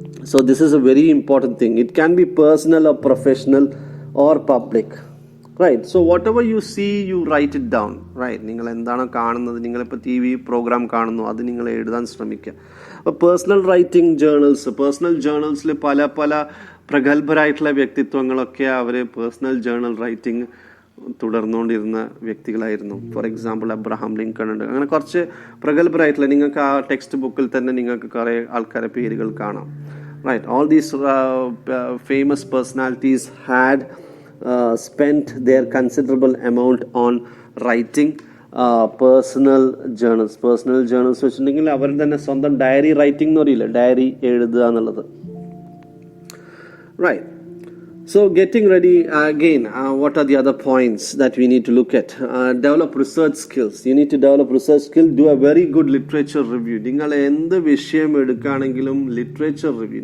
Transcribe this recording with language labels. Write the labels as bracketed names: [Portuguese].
[English] So this is a very important thing. It can be personal or professional or public. Right. So whatever you see, you write it down. Right. [Malayalam] നിങ്ങൾ എന്താണ് കാണുന്നത്, നിങ്ങളിപ്പോൾ TV programme കാണുന്നു, അത് നിങ്ങൾ എഴുതാൻ ശ്രമിക്കുക. അപ്പോൾ പേഴ്സണൽ റൈറ്റിംഗ് ജേർണൽസ്, പേഴ്സണൽ ജേർണൽസിൽ പല പ്രഗത്ഭരായിട്ടുള്ള വ്യക്തിത്വങ്ങളൊക്കെ അവർ personal journal writing തുടർന്നുകൊണ്ടിരുന്ന വ്യക്തികളായിരുന്നു. [English] for example [Malayalam] Abraham Lincoln ഉണ്ട്. അങ്ങനെ കുറച്ച് പ്രഗത്ഭരായിട്ടുള്ള, നിങ്ങൾക്ക് ആ ടെക്സ്റ്റ് ബുക്കിൽ തന്നെ നിങ്ങൾക്ക് കുറേ ആൾക്കാരുടെ പേരുകൾ കാണാം. Right. [English] all these famous personalities had spent their considerable amount on writing [Malayalam] personal journals വെച്ചിട്ടുണ്ടെങ്കിൽ അവർ തന്നെ സ്വന്തം ഡയറി റൈറ്റിംഗ് എന്ന് പറയില്ല, ഡയറി എഴുതുക എന്നുള്ളത്. [English] Right. So getting ready again, what are the other points that we need to look at? Develop research skills. You need to develop research skill. Do a very good literature review. [Malayalam] നിങ്ങൾ എന്ത് വിഷയം എടുക്കുകയാണെങ്കിലും literature review.